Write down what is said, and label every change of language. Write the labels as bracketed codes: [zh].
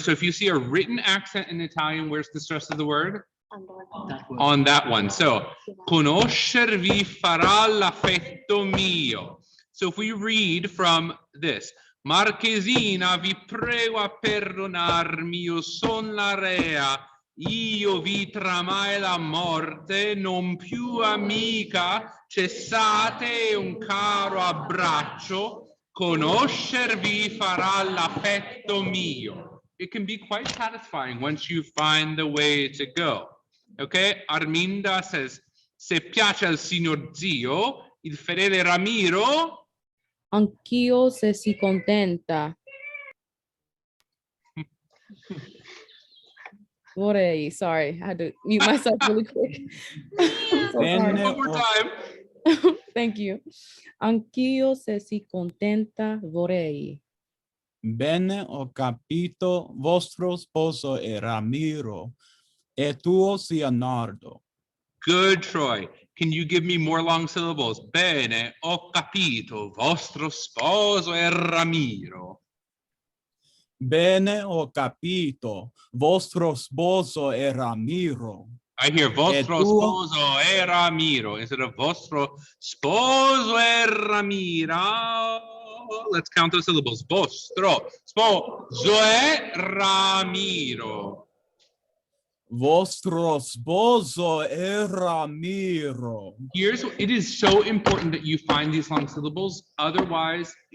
[en] So if you see a written accent in Italian, where's the stress of the word? On that one. [it] So, conoscervi farà l'affetto mio. [en] So if we read from this, [it] Marchesina, vi prego a perdonarmi, io son la rea, io vi tramai la morte, non più amica, cessate un caro abbraccio, conoscervi farà l'affetto mio. [en] It can be quite satisfying once you find the way to go. Okay, Arminda says, [it] se piace al signor zio, il fedele Ramiro. Anch'io se si contenta. Vorrei, [en] sorry, I had to mute myself really quick. I'm so sorry. One more time. Thank you. [it] Anch'io se si contenta vorrei. Bene, ho capito. Vostro sposo è Ramiro e tuo sia Nardo. [en] Good, Troy. Can you give me more long syllables? [it] Bene, ho capito. Vostro sposo è Ramiro. Bene, ho capito. Vostro sposo è Ramiro. [en] I hear [it] vostro sposo è Ramiro [en] instead of vostro sposo è Ramiro. Let's count those syllables. [it] Vostro sposo è Ramiro. Vostro sposo è Ramiro. [en] It is so important that you find these long syllables. Otherwise,